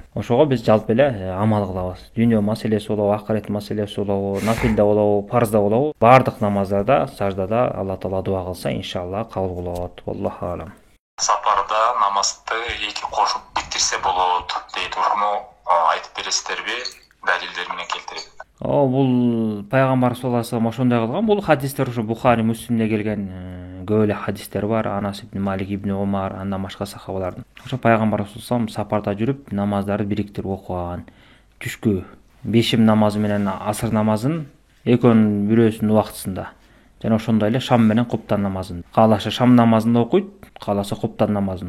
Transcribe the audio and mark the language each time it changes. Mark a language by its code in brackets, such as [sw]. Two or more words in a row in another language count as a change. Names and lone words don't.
[ky] Ошого биз жалпы эле амал кылабыз. Дүйнө маселеси болобу, акырет маселеси болобу, нафилде болобу, фарзда болобу, бардык намаздарда, саждада Алла Таала дуа кылса, иншалла кабыл болот. [ar] الله أعلم. [ky] Сапарда намазды эки кошуп биктирсе болот дейт. Ушуну айтып бересиздерби? Далилдер менен келтирип. Бул пайгамбар [ar] صلى الله عليه وسلم [ky] ошондой кылган. Бул хадистер ошо Бухари, Муслимде келген көп эле хадистер бар. Анас ибн Малик, ибн Умар, андан башка сахабалардын. Ошо пайгамбар [ar] صلى الله عليه وسلم [ky] сапарда жүрүп намаздарды бириктирип окуган. Түшкү бешим намазы менен асыр намазын экөөнүн бирөөсүнүн убактысында. Жана ошондой эле шам менен куптан намазын. Кааласа шам намазын окуйт, кааласа куптан намазын.